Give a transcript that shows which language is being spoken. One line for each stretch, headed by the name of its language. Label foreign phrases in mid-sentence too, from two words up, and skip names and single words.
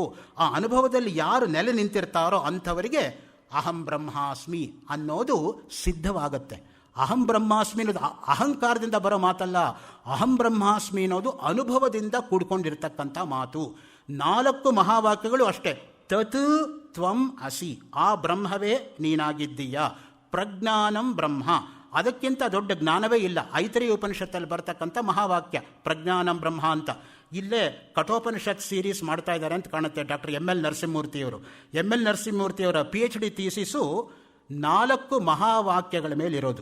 Kannada: ಆ ಅನುಭವದಲ್ಲಿ ಯಾರು ನೆಲೆ ನಿಂತಿರ್ತಾರೋ ಅಂಥವರಿಗೆ
Sanskrit: ಅಹಂ ಬ್ರಹ್ಮಾಸ್ಮಿ
Kannada: ಅನ್ನೋದು ಸಿದ್ಧವಾಗುತ್ತೆ.
Sanskrit: ಅಹಂ ಬ್ರಹ್ಮಾಸ್ಮಿ
Kannada: ಅನ್ನೋದು ಅಹಂಕಾರದಿಂದ ಬರೋ ಮಾತಲ್ಲ.
Sanskrit: ಅಹಂ ಬ್ರಹ್ಮಾಸ್ಮಿ
Kannada: ಅನ್ನೋದು ಅನುಭವದಿಂದ ಕೂಡ್ಕೊಂಡಿರ್ತಕ್ಕಂಥ ಮಾತು. 4 ಮಹಾವಾಕ್ಯಗಳು ಅಷ್ಟೇ.
Sanskrit: ತತ್ ತ್ವಂ ಅಸಿ,
Kannada: ಆ ಬ್ರಹ್ಮವೇ ನೀನಾಗಿದ್ದೀಯ.
Sanskrit: ಪ್ರಜ್ಞಾನಂ ಬ್ರಹ್ಮ,
Kannada: ಅದಕ್ಕಿಂತ ದೊಡ್ಡ ಜ್ಞಾನವೇ ಇಲ್ಲ. ಐತರೇಯ ಉಪನಿಷತ್ತಲ್ಲಿ ಬರ್ತಕ್ಕಂಥ ಮಹಾವಾಕ್ಯ
Sanskrit: ಪ್ರಜ್ಞಾನಂ ಬ್ರಹ್ಮ
Kannada: ಅಂತ. ಇಲ್ಲೇ ಕಠೋಪನಿಷತ್ ಸೀರೀಸ್ ಮಾಡ್ತಾ ಇದ್ದಾರೆ ಅಂತ ಕಾಣುತ್ತೆ ಡಾಕ್ಟರ್ ML ನರಸಿಂಹಮೂರ್ತಿಯವರು. ML ನರಸಿಂಹಮೂರ್ತಿಯವರ
English: PhD thesis
Kannada: 4 ಮಹಾವಾಕ್ಯಗಳ ಮೇಲಿರೋದು.